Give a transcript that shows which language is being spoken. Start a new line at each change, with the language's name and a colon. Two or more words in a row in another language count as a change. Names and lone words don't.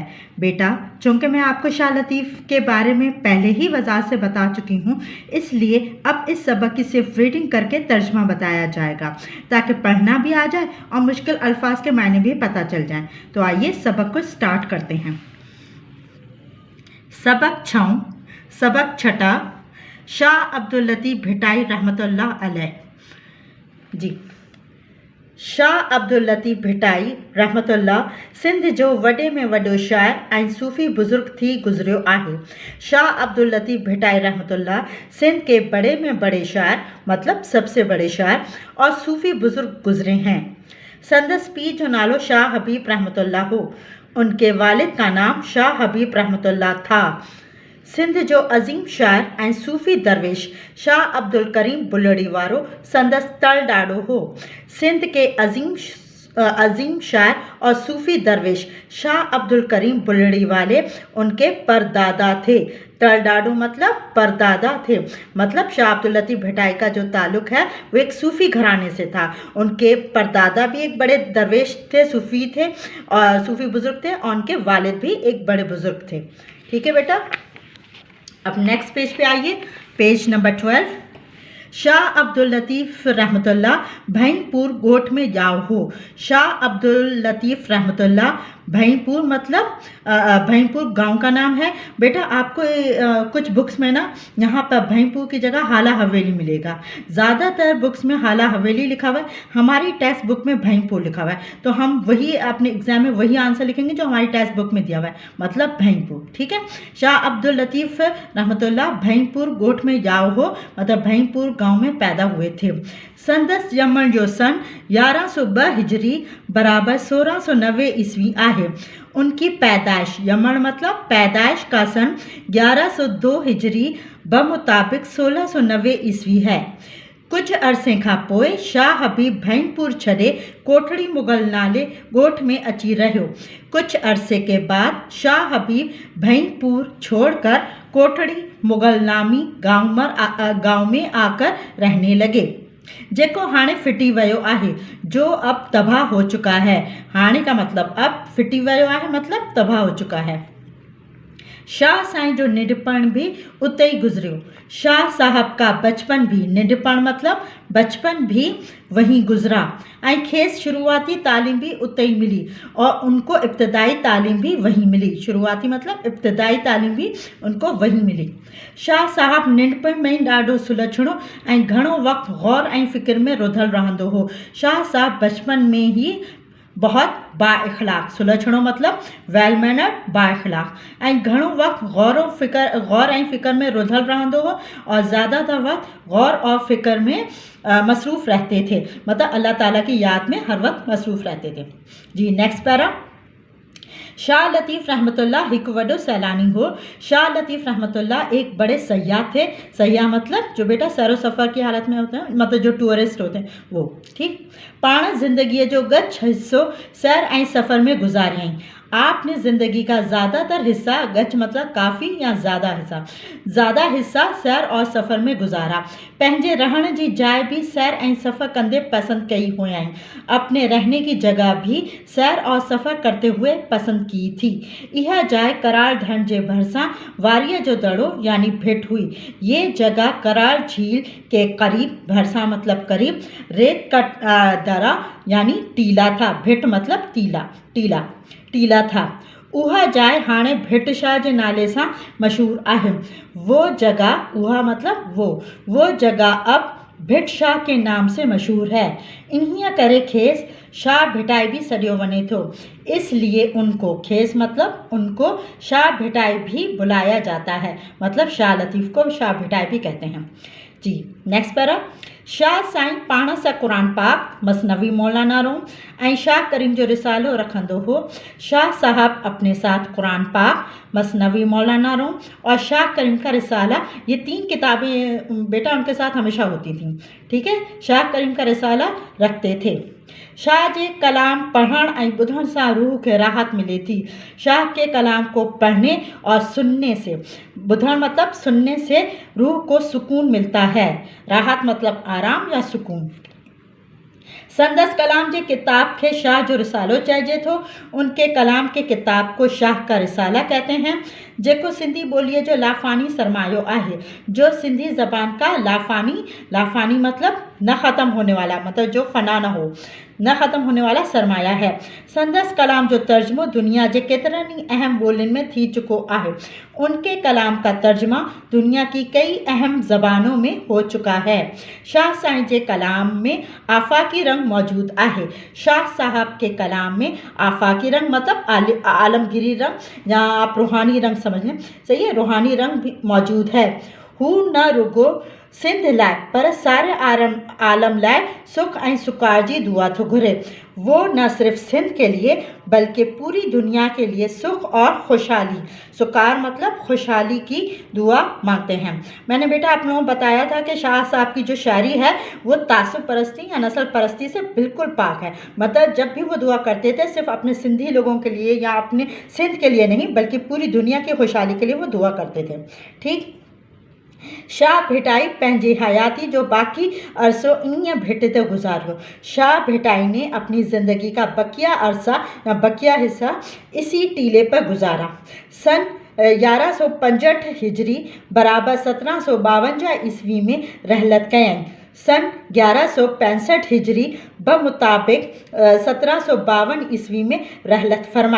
Urdu: بیٹا، چونکہ میں آپ کو شاہ لطیف کے بارے میں پہلے ہی وضاحت سے بتا چکی ہوں، اس لیے اب اس سبق کی صرف ریڈنگ کر کے ترجمہ بتایا جائے گا تاکہ پڑھنا بھی آ جائے اور مشکل الفاظ کے معنی بھی پتا چل جائیں. تو آئیے سبق کو اسٹارٹ کرتے ہیں. سبق 6، سبق چھٹا, شاہ عبداللطیف بھٹائی رحمۃ اللہ علیہ.
Sindhi: जी, शाह अब्दुल लतीफ़ भिटाई रहमतुल्लाह सिंध जो वॾे में वॾो शाइर ऐं सूफ़ी बुज़ुर्ग थी गुज़रियो आहे।
Urdu: شاہ عبداللطیف بھٹائی رحمۃ اللہ سندھ کے بڑے میں بڑے شاعر مطلب سب سے بڑے شاعر اور صوفی بزرگ گزرے ہیں.
Sindhi: संदस पीर जो नालो शाह हबीब रहमतुल्लाह हो।
Urdu: ان کے والد کا نام شاہ حبیب رحمۃ اللہ تھا.
Sindhi: सिंध जो अज़ीम शायर ऐं सूफ़ी दरवेश शाह अब्दुल करीम बुलड़ी वारो संदस तल ॾाढो हो।
Urdu: سندھ کے عظیم شاعر اور صوفی درویش شاہ عبدالکریم بلڑی والے ان کے پردادا تھے.
Sindhi: तल ॾाढो
Urdu: مطلب پردادا تھے۔ مطلب شاہ عبداللطیف بھٹائی کا جو تعلق ہے وہ ایک صوفی گھرانے سے تھا. ان کے پردادا بھی ایک بڑے درویش تھے، صوفی تھے اور صوفی بزرگ تھے، اور ان کے والد بھی ایک بڑے بزرگ تھے. ٹھیک ہے بیٹا، اب
English: next page
Urdu: پہ آئیے,
English: page number
Urdu: 12।
Sindhi: शाह अब्दुल लतीफ़ रहमतुल्लाह भैंपुर गोठ में जाओ हो।
Urdu: شاہ عبداللطیف رحمۃ اللہ بھینپور مطلب بھینپور گاؤں کا نام ہے. بیٹا آپ کو کچھ بکس میں نا یہاں پر بھینپور کی جگہ ہالا حویلی ملے گا. زیادہ تر بکس میں ہالا حویلی لکھا ہوا ہے، ہماری
English: text book
Urdu: میں بھینپور لکھا ہوا ہے، تو ہم وہی اپنے ایگزام میں وہی آنسر لکھیں گے جو ہماری
English: text book
Urdu: میں دیا ہوا ہے، مطلب بھینپور. ٹھیک ہے, شاہ عبداللطیف رحمۃ اللہ بھینپور
Sindhi: गोठ में जाओ हो
Urdu: مطلب بھینپور گاؤں میں پیدا ہوئے تھے.
Sindhi: संदस ॼमण जो सन 1102 हिजरी बराबर 1690 ईस्वी आहे।
Urdu: ان کی پیدائش، ॼमण مطلب پیدائش کا سن 1102 ہجری بمطابق 1690 عیسوی ہے।
Sindhi: कुछ अरसे खां पोइ शाह हबीब भैंपुर छॾे कोठड़ी मुगल नाले ॻोठ में अची रहियो।
Urdu: کچھ عرصے کے بعد شاہ حبیب بھینپور چھوڑ کر کوٹھڑی مغل نامی گاؤں میں آ کر رہنے لگے,
Sindhi: जेको हाणे फिटी वियो आहे,
Urdu: جو اب تباہ ہو چکا ہے. ہاݨے کا مطلب اب
Sindhi: फिटी वियो आहे
Urdu: مطلب تباہ ہو چکا ہے.
Sindhi: शाह साईं जो निंढपण भी उते ही गुजरियो।
Urdu: شاہ صاحب کا بچپن بھی، نڈھپڻ مطلب بچپن بھی وہیں گزرا
Sindhi: ऐं खेस शुरुआती तालीम भी उते ही मिली
Urdu: اور ان کو ابتدائی تعلیم بھی وہیں ملی. شروعاتی مطلب ابتدائی تعلیم بھی ان کو وہیں ملی.
Sindhi: शाह साहब निंढपण में ॾाढो सुलझणो ऐं घणो वक़्तु गौर ऐं फ़िक्र में रुधल रहंदो हो।
Urdu: شاہ صاحب بچپن میں ہی بہت بااخلاق، سلجھڻو مطلب
English: well mannered,
Sindhi: बाइख़लाक़ ऐं घणो वक़्तु गौर ऐं फ़िक्र में रुधल रहंदो हो
Urdu: اور زیادہ تر وقت غور اور فکر میں مصروف رہتے تھے، مطلب اللہ تعالیٰ کی یاد میں ہر وقت مصروف رہتے تھے.
English: जी next para.
Sindhi: शाह लतीफ़ रहमतुल्लाह एक वडो सैलानी हो।
Urdu: شاہ لطیف رحمۃ اللہ ایک بڑے سیاح تھے۔ سیاح مطلب جو بیٹا سیر و سفر کی حالت میں ہوتے ہیں، مطلب جو ٹورسٹ ہوتے ہیں وہ. ٹھیک,
Sindhi: पाण ज़िंदगी जो गच हिस्सो सैर ऐं सफ़र में गुज़ारियईं।
Urdu: آپ نے زندگی کا زیادہ تر حصہ، گچ مطلب کافی یا زیادہ حصہ سیر اور سفر میں گزارا.
Sindhi: पंहिंजे रहण जी जाइ भी सैर ऐं सफ़र कंदे पसंद कई हुयईं।
Urdu: اپنے رہنے کی جگہ بھی سیر اور سفر کرتے ہوئے پسند کی تھی.
Sindhi: यह जाइ कराल ढंढ जे भरसां वारीअ जो दड़ो यानी भिट हुई।
Urdu: یہ جگہ کرال جھیل کے قریب، ڀرسان مطلب قریب، ریت کا درا یعنی ٹیلا تھا. بھٹ مطلب ٹیلا تھا.
Sindhi: उहा जाइ हाणे भिट शाह जे नाले सां मशहूर आहे।
Urdu: وہ جگہ، اُها مطلب وہ جگہ اب بھٹ شاہ کے نام سے مشہور ہے.
Sindhi: इन्हीअ करे खेस शाह भिटाई भी सॾियो वञे थो।
Urdu: اس لیے ان کو، کيس مطلب ان کو، شاہ بھٹائی بھی بلایا جاتا ہے، مطلب شاہ لطیف کو شاہ بھٹائی بھی کہتے ہیں.
English: जी next para.
Sindhi: शाह साईं पाण सां क़ुरान पाक मसनवी मौलाना रूम ऐं शाह करीम जो रिसालो रखंदो हो।
Urdu: شاہ صاحب اپنے ساتھ قرآن پاک، مثنوی مولانا روم اور شاہ کریم کا رسالہ، یہ 3 کتابیں بیٹا ان کے ساتھ ہمیشہ ہوتی تھیں. ٹھیک ہے، شاہ کریم کا رسالہ رکھتے تھے.
Sindhi: शाह जे कलाम पढ़ण ऐं ॿुधण सां रूह खे राहत मिले थी।
Urdu: شاہ کے کلام کو پڑھنے اور سننے سے، ٻڌڻ مطلب سننے سے روح کو سکون ملتا ہے. راحت مطلب آرام یا سکون.
Sindhi: संदस कलाम जे किताब के शाह जो रिसालो चइजे थो।
Urdu: ان کے کلام کے کتاب کو شاہ کا رسالہ کہتے ہیں,
Sindhi: जेको सिंधी ॿोलीअ जो लाफ़ानी सरमायो आहे,
Urdu: جو سندھی زبان کا لافانی مطلب نہ ختم ہونے والا، مطلب جو فنا نہ ہو، نہ ختم ہونے والا سرمایہ ہے.
Sindhi: संदस कलाम जो तर्जुमो दुनिया के केतिरनि अहम ॿोलियुनि में थी चुको आहे।
Urdu: ان کے کلام کا ترجمہ دنیا کی کئی اہم زبانوں میں ہو چکا ہے.
Sindhi: शाह साईं जे कलाम में आफाकी रंग मौजूद आहे।
Urdu: شاہ صاحب کے کلام میں آفاقی رنگ مطلب عالمگیری رنگ یا آپ روحانی رنگ سمجھ لیں، صحیح ہے، روحانی رنگ بھی موجود ہے. ھو نہ رڳو سنڌ لاءِ پر سارے عالم لاءِ سک ۽ سڪار جي دعا ٿو گھري. وہ نہ صرف سندھ کے لیے بلکہ پوری دنیا کے لیے سکھ اور خوشحالی، سکار مطلب خوشحالی کی دعا مانگتے ہیں. میں نے بیٹا آپ لوگوں کو بتایا تھا کہ شاہ صاحب کی جو شاعری ہے وہ تعصب پرستی یا نسل پرستی سے بالکل پاک ہے. مطلب جب بھی وہ دعا کرتے تھے صرف اپنے سندھی لوگوں کے لیے یا اپنے سندھ کے لیے نہیں بلکہ پوری دنیا کی خوشحالی کے لیے وہ دعا کرتے تھے. ٹھیک,
Sindhi: शाह भिटाई पंहिंजी हयाती जो बाकी अरसो ईअं भिटते गुजारियो।
Urdu: شاہ بھٹائی نے اپنی زندگی کا بقیہ عرصہ یا بقیہ حصہ اسی ٹیلے پر گزارا.
Sindhi: सन 1165 हिजरी बराबर 1752 ईस्वी में रहलत कयनि।
Urdu: سن 1165 ہجری بمطابق 1752 عیسوی میں رحلت فرمائی.